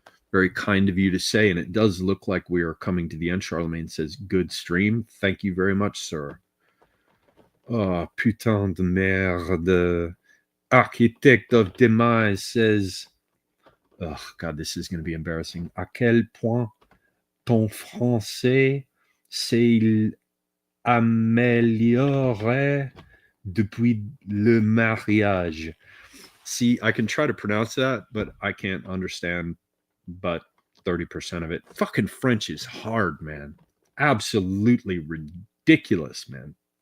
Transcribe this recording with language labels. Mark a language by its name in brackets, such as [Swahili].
[English] Very kind of you to say, and it does look like we are coming to the end. Charlemagne says, good stream. Thank you very much, sir. [French] Oh, putain de merde. [English] Architect of Demise says, oh, God, this is going to be embarrassing. [French] À quel point ton français s'est amélioré depuis le mariage? [English] See, I can try to pronounce that, but I can't understand but 30% of it. Fucking French is hard, man. Absolutely ridiculous, man.